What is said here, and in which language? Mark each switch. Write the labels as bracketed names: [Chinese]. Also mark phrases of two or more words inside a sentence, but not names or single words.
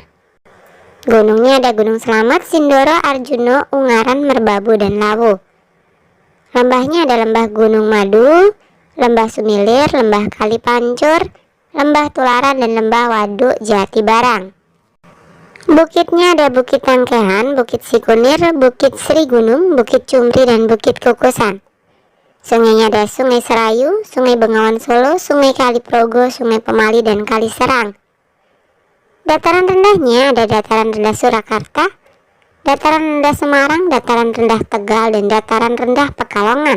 [Indonesian] Gunungnya ada Gunung Slamet, Sindoro, Arjuno, Ungaran, Merbabu, dan Lawu. Lembahnya ada Lembah Gunung Madu, Lembah Sumilir, Lembah Kalipancur, Lembah Tularan, dan Lembah Waduk Jati Barang. Bukitnya ada Bukit Tangkehan, Bukit Sikunir, Bukit Sri Gunung, Bukit Cumpri, dan Bukit Kukusan. Sungainya ada Sungai Serayu, Sungai Bengawan Solo, Sungai Kaliprogo, Sungai Pemali, dan Kali Serang. Dataran rendahnya ada Dataran rendah Surakarta, Dataran rendah Semarang, Dataran rendah Tegal, dan Dataran rendah Pekalongan.